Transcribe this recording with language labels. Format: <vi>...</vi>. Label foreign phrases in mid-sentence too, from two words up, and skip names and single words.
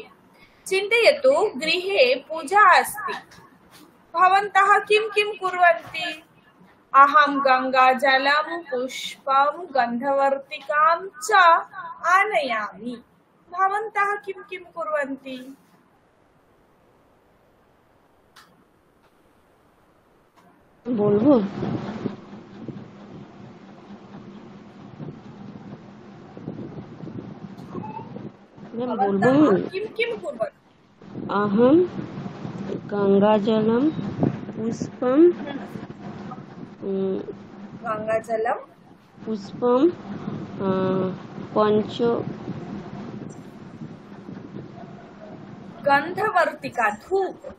<sa>चिन्तयतु, गृहे पूजा अस्ति। भवन्तः किं किं कुर्वन्ति? अहं गङ्गाजलं पुष्पं गन्धवर्तिकां च आनयामि। भवन्तः किं किं कुर्वन्ति?</sa> <bn>बोलबो? मैं बोलबो?</bn> <sa>किं किं कुर्वन्ति? अहम गंगाजलम पुष्पम गङ्गाजलं पुष्पम पंच गन्धवर्तिका धूप</sa>